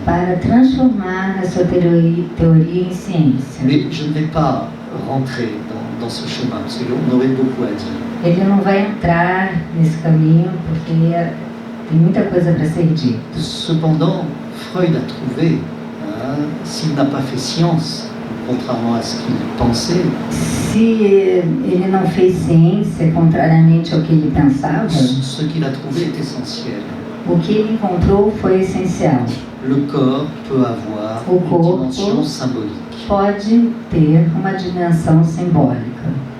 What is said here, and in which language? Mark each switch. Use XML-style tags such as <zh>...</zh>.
<pt>Para transformar a sua teoria em ciência.</pt> <fr>Mais je ne vais pas rentrer dans ce chemin, parce qu'on aurait beaucoup à dire.</fr> <pt>Ele não vai entrar nesse caminho porque tem muita coisa para ser dita.</pt> <fr>Cependant, Freud a trouvé, s'il n'a pas fait science, contrairement à ce qu'il pensait,</fr> <pt>se ele não fez ciência, contrariamente ao que ele pensava,</pt> <fr>ce qu'il a trouvé est essentiel.</fr> <pt>O que ele encontrou foi essencial.</pt> <fr>Le corps peut avoir une dimension symbolique.</fr> <pt>Pode ter uma dimensão simbólica.</pt>